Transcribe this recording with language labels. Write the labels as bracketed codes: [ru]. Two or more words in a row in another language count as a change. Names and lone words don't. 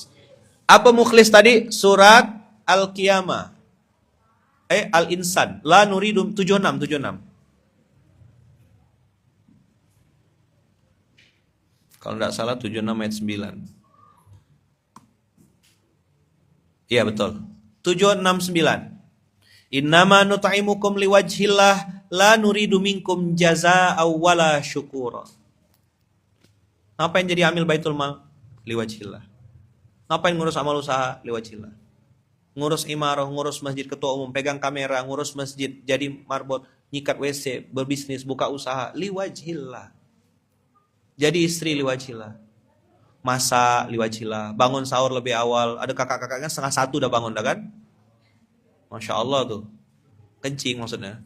[id] Apa mukhlis tadi? Surat Al-Qiyamah. [ar] Al-Insan. لا نريدُ 76. [id] Kalau nggak salah 76 ayat 9. Iya betul. 769. [ar] إنما نطعمكم لوجه الله لا نريد منكم جزاء ولا شكورا. [id] Ngapain jadi amil baitul mal? Liwajhillah. Ngapain ngurus amal usaha? Liwajhillah. Ngurus imarah, ngurus masjid, ketua umum, pegang kamera, ngurus masjid, jadi marbot, nyikat WC, berbisnis, buka usaha, liwajhillah. Jadi istri liwajhillah. Masak liwajhillah, bangun sahur lebih awal. Ada kakak-kakaknya 12:30 udah bangun dah kan? [ar] ما شاء الله [id] tuh. Kencing maksudnya.